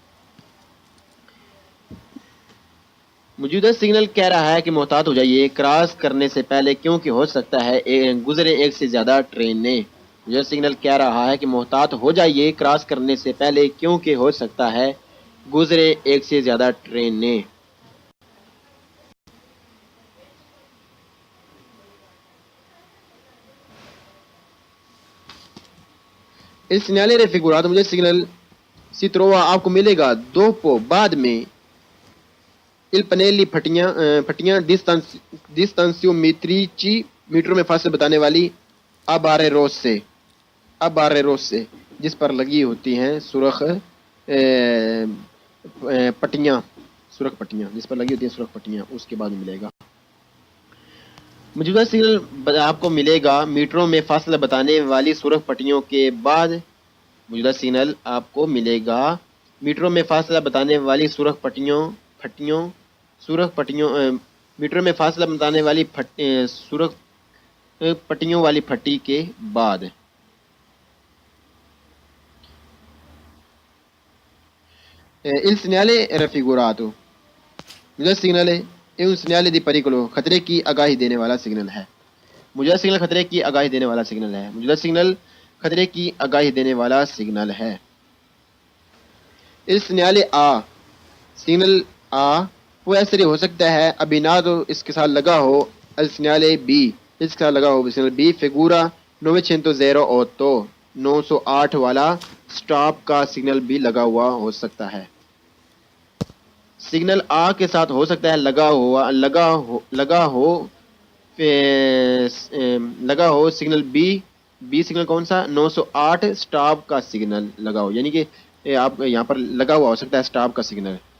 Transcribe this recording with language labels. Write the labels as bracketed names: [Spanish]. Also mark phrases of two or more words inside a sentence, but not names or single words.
[Urdu] موجودہ سگنل کہہ رہا ہے کہ محتاط ہو جائیے کراس کرنے سے پہلے کیونکہ ہو سکتا ہے گزرے ایک سے زیادہ ٹرینیں۔ موجودہ سگنل کہہ رہا ہے کہ محتاط ہو جائیے کراس کرنے سے پہلے کیونکہ ہو سکتا ہے گزرے ایک سے زیادہ ٹرینیں۔ [Italian] Il segnale raffigurato [Urdu] مجھے سگنل [Italian] si trova [Urdu] آپ کو ملے گا dopo بعد میں [Italian] il pannelli [Urdu] پھٹیاں distanziometrici میٹروں میں فاصلے بتانے والی [Italian] a barre rosse [Urdu] جس پر لگی ہوتی ہیں سرخ پٹیاں جس پر لگی ہوتی ہیں سرخ پٹیاں، اس کے بعد ملے گا۔ موجودہ سگنل آپ کو ملے گا میٹروں میں فاصلہ بتانے والی سرخ پٹیوں کے بعد۔ موجودہ سگنل آپ کو ملے گا میٹروں میں فاصلہ بتانے والی سرخ پٹیوں میٹروں میں فاصلہ بتانے والی سرخ پٹیوں والی پھٹی کے بعد۔ [Italian] Il segnale raffigurato [Urdu] موجودہ سگنل [Italian] è un segnale di pericolo [Urdu] خطرے کی آگاہی دینے والا سگنل ہے۔ موجودہ سگنل خطرے کی آگاہی دینے والا سگنل ہے۔ موجودہ سگنل خطرے کی آگاہی دینے والا سگنل ہے۔ [Italian] Il segnale A [Urdu] سگنل A [Italian] può essere [Urdu] ہو سکتا ہے abbinato اس کے ساتھ لگا ہو [Italian] al segnale B [Urdu] اس کے ساتھ لگا ہو سگنل B figura 908 والا سٹاپ کا سگنل بھی لگا ہوا ہو سکتا ہے۔ سگنل آ کے ساتھ ہو سکتا ہے لگا ہو سگنل بی سگنل کون سا 908 سٹاپ کا سگنل لگا ہو، یعنی کہ یہ آپ یہاں پر لگا ہوا ہو سکتا ہے اسٹاپ کا سگنل.